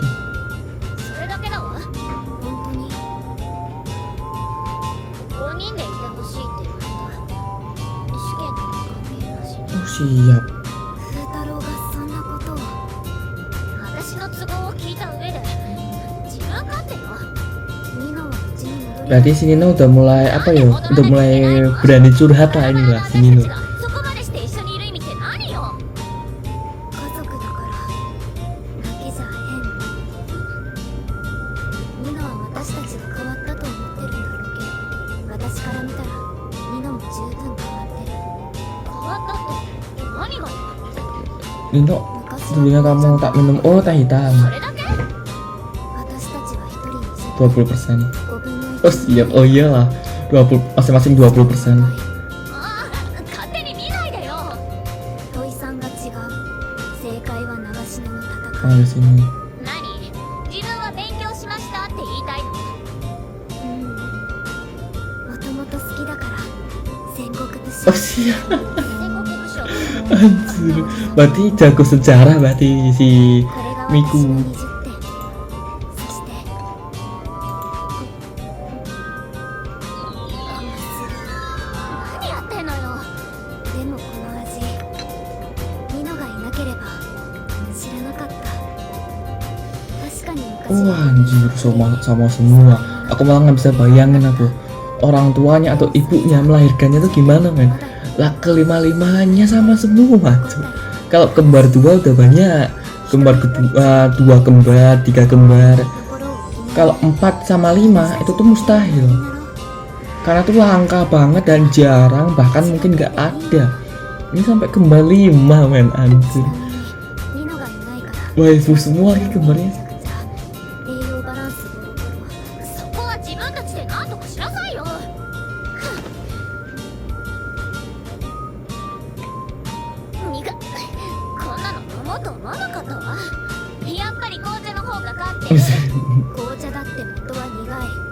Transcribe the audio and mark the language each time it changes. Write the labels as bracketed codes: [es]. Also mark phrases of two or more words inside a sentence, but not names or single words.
[ja] それだけだわ本当に5人でいてほしいって言われた試験とは関係なしに [id] Oh siap. [ja] 風太郎がそんなことを私の都合を聞いた上で自分勝手よニノはうちに戻り [id] Berarti si Nino udah mulai apa ya? Udah mulai berani curhat lah inilah si Nino. [ja] そこまでして一緒にいる意味って何よ家族だからだけじゃ変ニノは私たちが変わったと思ってるんだろうけど私から見たらニノも十分変わってる変わったって何がよ Nino, 昔 [id] dulunya kamu tak minum teh hitam [ja] それだけ私たちは一人にして 20%. 5分の [id] Oh siap, oh iyalah 20, masing-masing 20%. [ja] ああ勝手に見ないでよ土井さんが違う正解は長篠の戦 Oh い [id] di sini. [ja] 何自分は勉強しましたって言いたいのもともと好きだから戦国武将 [id] Oh siap. [ja] 戦国武将 [id] Anjir. Berarti jago sejarah berarti si [ja] これが私の Miku. 20点そして何やってんのよでもこの味ニノがいなければ知らなかった確かに昔 [id] Oh anjir, sama semua. Aku malah nggak bisa bayangin aku orang tuanya atau ibunya melahirkannya tuh gimana men. Lah kelima-limanya sama semua tuh. Kalau kembar 2 udah banyak, kembar kedua 2 kembar, 3 kembar. Kalau 4 sama 5 itu tuh mustahil. Karena tuh langka banget dan jarang, bahkan mungkin nggak ada. Ini sampai kembar 5 men, anjir. [ja] ニノがいないから [id] Waifu semua lagi kembarnya. [ja] 栄養バランスボロボロそこは自分たちで何とかしなさいよ苦っこんなの飲もうと思わなかったわやっぱり紅茶の方が勝ってる紅茶だって元は苦い